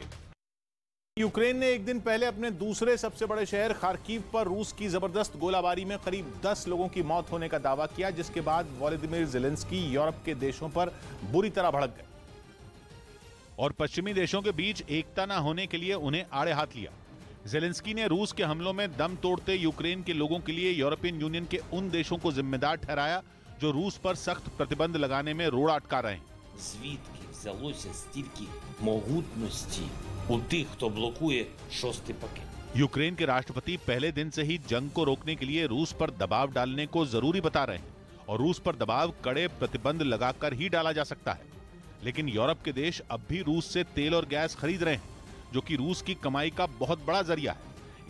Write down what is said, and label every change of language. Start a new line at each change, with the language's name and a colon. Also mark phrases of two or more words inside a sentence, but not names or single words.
Hindi: यूक्रेन ने एक दिन पहले अपने दूसरे सबसे बड़े शहर खार्किव पर रूस की जबरदस्त गोलाबारी में करीब 10 लोगों की मौत होने का दावा किया, जिसके बाद वोलोदिमीर ज़ेलेंस्की यूरोप के देशों पर बुरी तरह भड़क गए और पश्चिमी देशों के बीच एकता न होने के लिए उन्हें आड़े हाथ लिया। ज़ेलेंस्की ने रूस के हमलों में दम तोड़ते यूक्रेन के लोगों के लिए यूरोपियन यूनियन के उन देशों को जिम्मेदार ठहराया जो रूस पर सख्त प्रतिबंध लगाने में रोड़ा अटका रहे हैं।
Ukrainian: Звідки взялося стільки могутності у тих, хто блокує 6-й пакет?
Hindi: यूक्रेन के राष्ट्रपति पहले दिन से ही जंग को रोकने के लिए रूस पर दबाव डालने को जरूरी बता रहे हैं और रूस पर दबाव कड़े प्रतिबंध लगाकर ही डाला जा सकता है। लेकिन यूरोप के देश अब भी रूस से तेल और गैस खरीद रहे हैं, जो कि रूस की कमाई का बहुत बड़ा जरिया है।